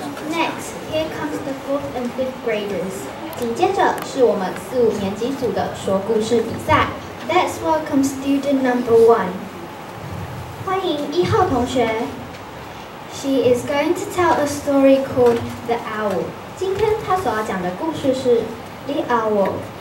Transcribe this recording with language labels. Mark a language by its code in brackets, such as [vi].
[en] Next, here comes the 4th and 5th graders. [zh] 紧接着是我们4、5年级组的说故事比赛。 [en] Let's welcome student number 1. [zh] 欢迎1号同学。 [en] She is going to tell a story called The Owl. [zh] 今天她所要讲的故事是 The Owl.